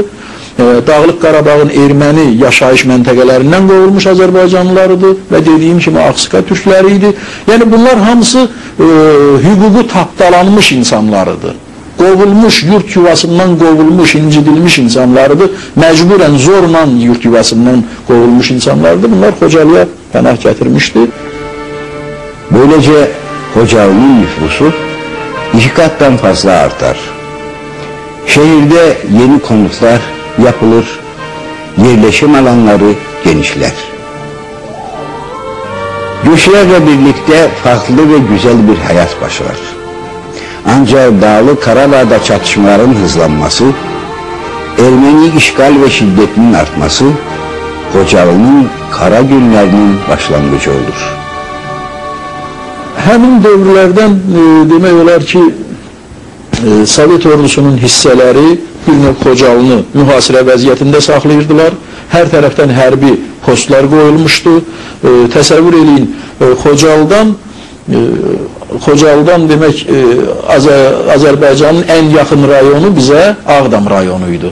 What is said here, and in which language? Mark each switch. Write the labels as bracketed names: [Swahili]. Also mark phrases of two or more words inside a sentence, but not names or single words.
[Azerbaijani] Dağlıq Qarabağın erməni yaşayış məntəqələrindən qovulmuş Azərbaycanlılardır və dediyim kimi Ağsıqa türkləri idi. Yəni bunlar hamısı hüququ tapdalanmış insanlarıdır. Qovulmuş, yurt yuvasından qovulmuş, incidilmiş insanlarıdır. Məcburən, zorla yurt yuvasından qovulmuş insanlarıdır. Bunlar Xocalıya pənah gətirmişdi. [Turkish] Böylece Xocalı'nın nüfusu 2 kattan fazla artar. Şehirde yeni konutlar yapılır, yerleşim alanları genişler. Göçlerle birlikte farklı ve güzel bir hayat başlar. Ancak Dağlı Karabağ'da çatışmaların hızlanması, Ermeni işgal ve şiddetinin artması, Xocalı'nın kara günlerinin başlangıcı olur. [Azerbaijani] Həmin dövrlərdən demək olar ki, Sovet ordusunun hissələri bir növ Xocalını mühasirə vəziyyətində saxlayırdılar. Hər tərəfdən hərbi postlar qoyulmuşdu. Təsəvvür eləyin, Xocalıdan demək Azərbaycanın ən yaxın rayonu bizə Ağdam rayonu idi.